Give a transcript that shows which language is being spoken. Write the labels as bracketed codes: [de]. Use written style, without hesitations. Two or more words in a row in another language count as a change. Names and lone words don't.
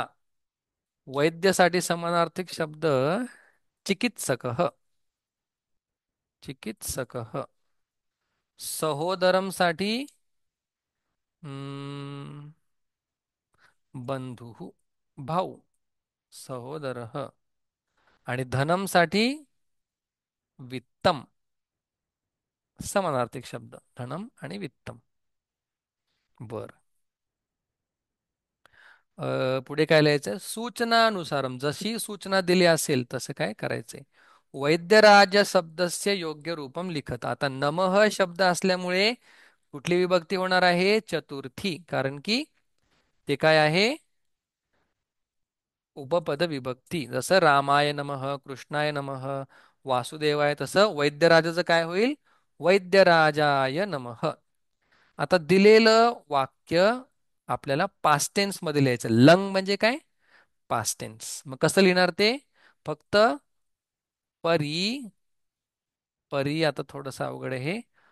[mr] वैद्यासाठी समानार्थिक शब्द चिकित्सक. चिकित्सक. सहोदरमसाठी हम्म, बंधू, भाऊ, सहोदर. आणि धनमसाठी वित्तम. समानार्थक शब्द धनम आणि वित्तम. बर. पुढे काय लिहायचं? सूचनानुसारम, जशी सूचना दिली असेल तसं काय करायचंय. [sa] वैद्यराज शब्दस्य योग्य रूपम लिखत. [mr] आता नमः शब्द असल्यामुळे कुठली विभक्ती होणार आहे? चतुर्थी. कारण की ते काय आहे? उपपद विभक्ती. जसं [sa] रामाय नमः, कृष्णाय नमः, वासुदेवाय, [mr] तसं वैद्यराजाचं काय होईल? [sa] वैद्यराजाय नमः. [mr] आता दिलेलं वाक्य आपल्याला [en] past tense [mr] मध्ये लिहायचं. लंग म्हणजे काय? [en] past tense. [mr] मग कसं लिहिणार ते? फक्त परी, परी आता थोडंसं अवघड आहे हे.